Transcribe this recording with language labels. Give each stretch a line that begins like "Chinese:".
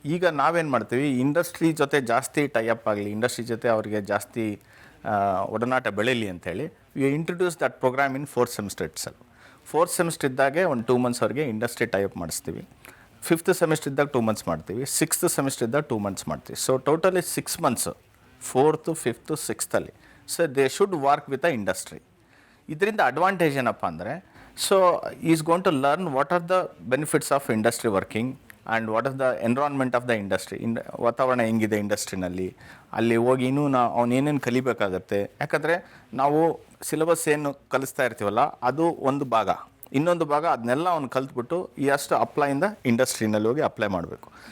Kannada: ಈಗ ನಾವೇನು ಮಾಡ್ತೀವಿ, ಇಂಡಸ್ಟ್ರಿ ಜೊತೆ ಜಾಸ್ತಿ ಟೈಅಪ್ ಆಗಲಿ, ಇಂಡಸ್ಟ್ರಿ ಜೊತೆ ಅವರಿಗೆ ಜಾಸ್ತಿ ಒಡನಾಟ ಬೆಳೀಲಿ ಅಂತೇಳಿ
English: We introduce that program in 4th semester itself.
Kannada: 4th semester ಇದ್ದಾಗೆ ಒಂದು 2 months ಅವ್ರಿಗೆ ಇಂಡಸ್ಟ್ರಿ ಟೈಅಪ್ ಮಾಡಿಸ್ತೀವಿ. 5th ಸೆಮಿಸ್ಟರ್ ಇದ್ದಾಗ 2 months ಮಾಡ್ತೀವಿ. 6th ಸೆಮಿಸ್ಟರ್ ಇದ್ದಾಗ 2 months ಮಾಡ್ತೀವಿ.
English: So totally 6 months 4th, 5th, 6th. So they should work with a industry.
Kannada: ಇದರಿಂದ advantage ಏನಪ್ಪ ಅಂದರೆ,
English: So is going to learn what are the benefits of industry working and what are the environment of the industry.
Kannada: ವಾತಾವರಣ ಹೆಂಗಿದೆ ಇಂಡಸ್ಟ್ರಿನಲ್ಲಿ, ಅಲ್ಲಿ ಹೋಗಿ ಇನ್ನೂ ಅವ್ನು ಏನೇನು ಕಲಿಬೇಕಾಗತ್ತೆ. ಯಾಕಂದರೆ ನಾವು ಸಿಲೆಬಸ್ ಏನು ಕಲಿಸ್ತಾ ಇರ್ತೀವಲ್ಲ ಅದು ಒಂದು ಭಾಗ, ಇನ್ನೊಂದು ಭಾಗ ಅದನ್ನೆಲ್ಲ ಅವ್ನು ಕಲ್ತ್ಬಿಟ್ಟು ಈ ಅಷ್ಟು ಅಪ್ಲೈಯಿಂದ ಇಂಡಸ್ಟ್ರಿನಲ್ಲಿ ಹೋಗಿ ಅಪ್ಲೈ ಮಾಡಬೇಕು.